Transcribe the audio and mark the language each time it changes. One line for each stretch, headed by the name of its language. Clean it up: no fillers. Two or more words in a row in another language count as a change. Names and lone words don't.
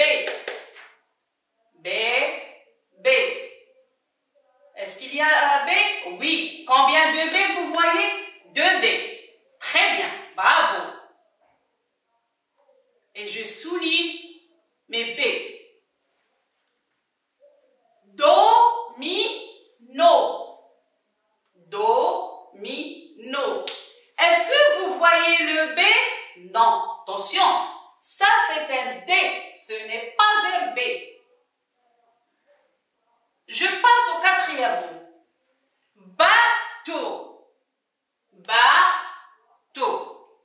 French: B, B. Est-ce qu'il y a un B? Oui. Combien de B vous voyez? 2 B. Très bien. Bravo. Et je souligne mes B. Do, mi, no. Do, mi, no. Est-ce que vous voyez le B? Non. Attention, ça c'est un D, ce n'est pas un B. Je passe au quatrième mot. Bateau. Bateau.